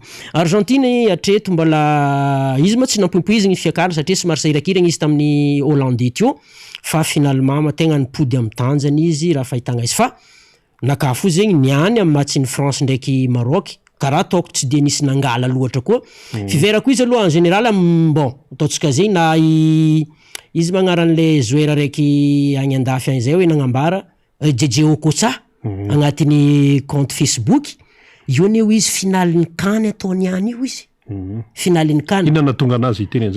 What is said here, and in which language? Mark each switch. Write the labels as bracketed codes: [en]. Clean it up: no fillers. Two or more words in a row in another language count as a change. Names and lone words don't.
[mg] Argentine atreto mbola izy ma tsy nampimpoizigny fiakarana satria somary sahirankiragna izy tamin'ny Hollandais teo fa finalement ma tegna nipody amin'ny tanjany izy raha fahitagna izy fa nakafo zegny niany amin'ny matchin'ny France ndraiky Maroc karaha ataoko tsy de nisy nangala loatra koa fiverako izy aloha [fr] en général bon [mg] ataontsika zegny na izy magnaran'le joueur raiky agny andafy agny zay hoe nagnambara JJ Okocha agnatin'ny compte Facebook io neo izy finalin'ny CAN ataony ihany io izy finalin'ny CAN inona tonga anazy iteny an'izay